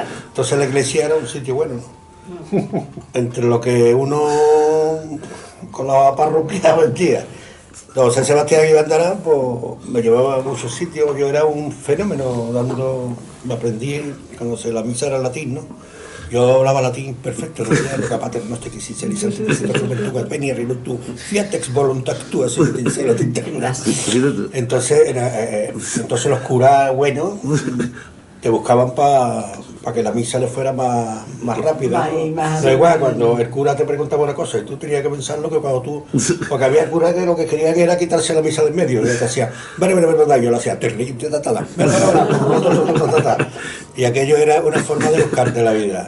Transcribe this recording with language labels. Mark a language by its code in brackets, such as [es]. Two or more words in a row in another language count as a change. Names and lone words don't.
[es] Entonces la iglesia era un sitio bueno, ¿no? Entre lo que uno con la parroquia vendía. Don San Sebastián y Bandarán, pues me llevaba a muchos sitios, yo era un fenómeno me aprendí cuando la misa era en latín, ¿no? Yo hablaba latín perfecto, no era [la] pater nostri qui sit celis tu venia tu fiat ex voluntas tua, [es] así entonces los curas buenos te buscaban para que la misa le fuera más rápida, ¿no? No igual cuando el cura te preguntaba una cosa y tú tenías que pensarlo que cuando tú, porque había curas que lo que querían era quitarse la misa del medio, y te hacía yo lo hacía y aquello era una forma de buscarte la vida.